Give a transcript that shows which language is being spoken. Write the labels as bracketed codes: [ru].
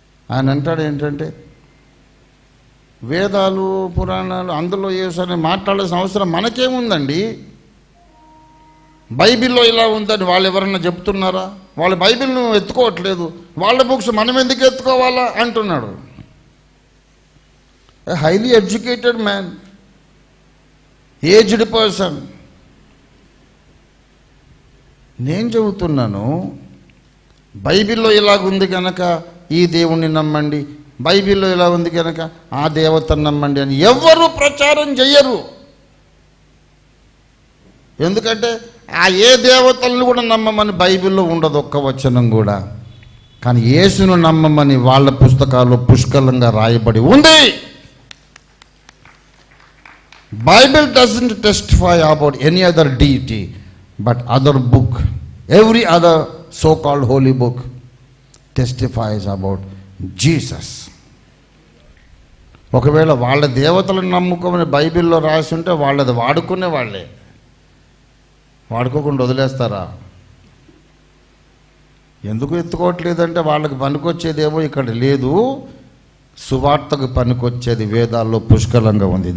[te] ఆయన అంటాడు ఏంటంటే, వేదాలు పురాణాలు అందులో యేసని మాట్లాడాల్సిన అవసరం మనకేముందండి? బైబిల్లో ఇలా ఉందని వాళ్ళు ఎవరన్నా చెప్తున్నారా? వాళ్ళ బైబిల్ను ఎత్తుకోవట్లేదు, వాళ్ళ బుక్స్ మనం ఎందుకు ఎత్తుకోవాలా అంటున్నాడు. [en] A highly educated man, aged person. [te] నేను చెబుతున్నాను, బైబిల్లో ఇలాగుంది కనుక ఈ దేవుణ్ణి నమ్మండి, బైబిల్లో ఇలా ఉంది కనుక ఆ దేవతను నమ్మండి అని ఎవ్వరూ ప్రచారం చెయ్యరు. ఎందుకంటే ఆ ఏ దేవతలను కూడా నమ్మమని బైబిల్లో ఉండదు ఒక్క వచనం కూడా. కానీ యేసును నమ్మమని వాళ్ళ పుస్తకాల్లో పుష్కలంగా రాయబడి ఉంది. [en] Bible doesn't testify about any other deity, but other book, every other so-called holy book testifies about Jesus. [te] ఒకవేళ వాళ్ళ దేవతలను నమ్ముకోమని బైబిల్లో రాసి ఉంటే వాళ్ళది వాడుకునే వాళ్ళే, వాడుకోకుండా వదిలేస్తారా? ఎందుకు ఎత్తుకోవట్లేదంటే వాళ్ళకి పనికొచ్చేదేమో ఇక్కడ లేదు, సువార్తకు పనికొచ్చేది వేదాల్లో పుష్కలంగా ఉంది.